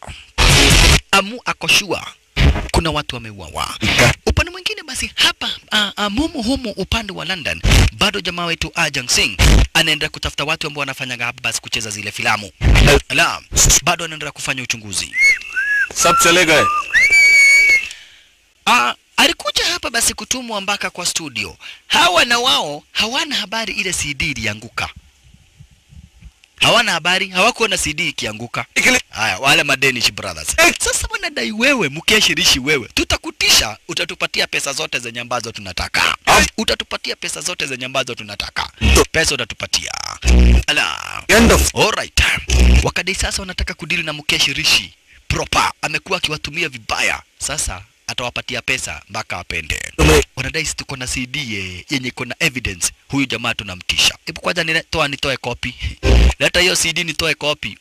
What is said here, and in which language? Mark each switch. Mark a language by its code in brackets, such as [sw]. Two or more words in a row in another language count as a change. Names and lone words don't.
[sw] Amu akoshua kuna watu wameuawa. Upande mwingine basi hapa humu upande wa London bado jamaa wetu Ajang Singh anaendelea kutafuta watu ambao wanafanya hapa basi kucheza zile filamu. Ala, bado anaendelea kufanya uchunguzi. [hi] सब चले गए. [sw] Alikuja hapa basi kutumwa mpaka kwa studio. Hawa na wao hawana habari ile CD ilianguka. Hawana habari, hawakuona CD ikianguka. Haya, wale Madenish Brothers. Sasa wanadai wewe, Mukesh Rishi wewe. Tutakutisha, utatupatia pesa zote zenye ambazo tunataka. Utatupatia pesa zote zenye ambazo tunataka. Pesa utatupatia. Ala. [en] End of. Alright. [sw] Wakadai sasa wanataka kudili na Mukesh Rishi. Proper, amekuwa akiwatumia vibaya. Sasa atawapatia pesa mpaka apende. Wanadai sisi tuko na CD yenye iko na evidence. Huyu jamaa tunamtisha. Hebu kwanza nitoe copy. Leta hiyo CD nitoe copy.